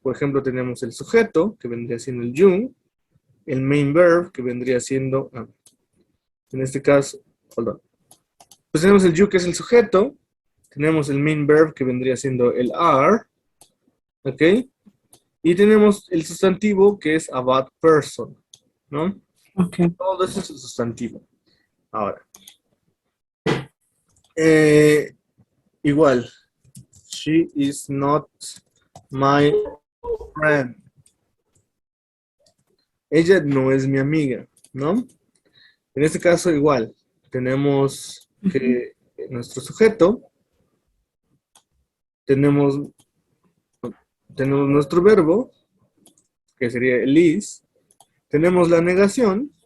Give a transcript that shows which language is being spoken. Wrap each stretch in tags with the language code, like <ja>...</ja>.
<es>Por ejemplo, tenemos el sujeto, que vendría siendo el you, el main verb, que vendría siendo, en este caso,</es> <en>hold on.</en> <es>Pues tenemos el you, que es el sujeto, tenemos el main verb, que vendría siendo el are, ¿ok? Y tenemos el sustantivo, que es</es> <en>a bad person,</en> <es>¿no? Okay. Todo eso es el sustantivo. Ahora, igual,</es> <en>she is not my friend.</en> <es>Ella no es mi amiga, ¿no? En este caso igual, tenemos que nuestro sujeto, tenemos nuestro verbo, que sería el is, tenemos la negación,</es>